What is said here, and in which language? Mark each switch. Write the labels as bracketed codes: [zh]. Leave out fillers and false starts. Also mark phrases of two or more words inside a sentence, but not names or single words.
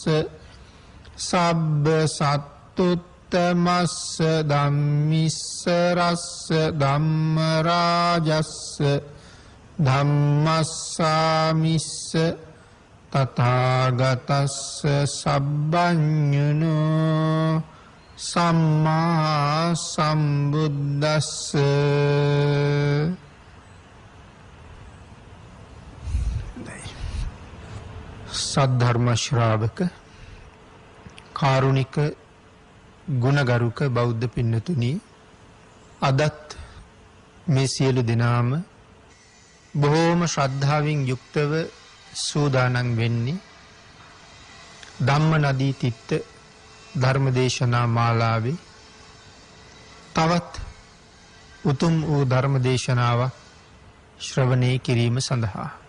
[pi] සබ්බ සත්තුත් තමස්ස ධම්මිස්සරස්ස ධම්ම රාජස්ස ධම්මස්සාමිස්ස තථාගතස්ස සබ්බඤුනෝ සම්මා සම්බුද්දස්ස [si] සද්ධර්ම ශ්‍රාවක කාරුණික ගුණගරුක බෞද්ධ පින්නතුනි, අදත් මේ සියලු දෙනාම බොහෝම ශ්‍රද්ධාවෙන් යුක්තව සූදානම් වෙන්නේ ධම්ම නදී තිත්ත ධර්මදේශනා මාලාවේ තවත් උතුම් වූ ධර්මදේශනාවක් ශ්‍රවණය කිරීම සඳහා.